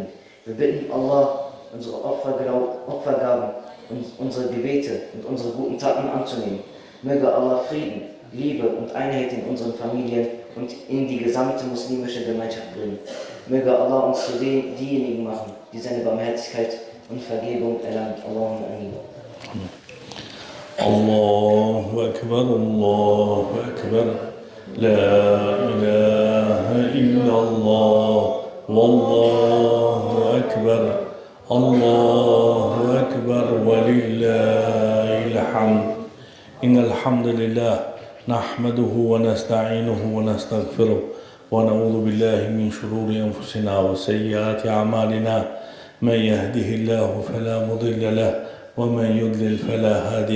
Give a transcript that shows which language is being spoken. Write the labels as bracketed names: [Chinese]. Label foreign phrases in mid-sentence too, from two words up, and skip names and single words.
[German] Wir bitten Allah, unsere Opfergaben und unsere Gebete und unsere guten Taten anzunehmen. Möge Allah Frieden, Liebe und Einheit in unseren Familien und in die gesamte muslimische Gemeinschaft bringen. Möge Allah uns zu diejenigen machen, die seine Barmherzigkeit und Vergebung erlangt. [Arabic] اللهم آمين. الله أكبر، الله أكبر. لا إله إلا الله، والله أكبر. الله أكبر ولله الحمد إن الحمد لله نحمده ونستعينه ونستغفره ونعوذ بالله من شرور أنفسنا وسيئات أعمالنا من يهده الله فلا مضل له ومن يضلل فلا هادي